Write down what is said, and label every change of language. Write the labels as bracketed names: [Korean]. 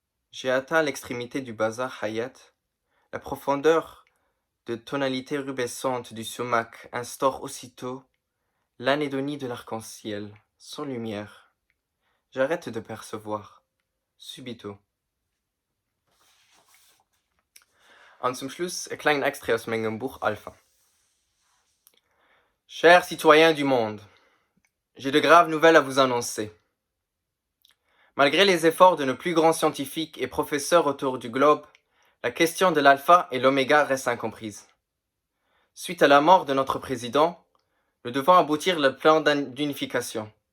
[French] J'ai atteint l'extrémité du bazar Hayat. La profondeur de tonalité rubescente du sumac instaure aussitôt l'anédonie de l'arc-en-ciel, sans lumière. J'arrête de percevoir, subito. [German] Und zum Schluss ein kleiner Extrait aus meinem Buch Alpha. [French] Chers citoyens du monde, j'ai de graves nouvelles à vous annoncer. Malgré les efforts de nos plus grands scientifiques et professeurs autour du globe, la question de l'alpha et l'oméga reste incomprise. Suite à la mort de notre président, nous devons aboutir le plan d'unification.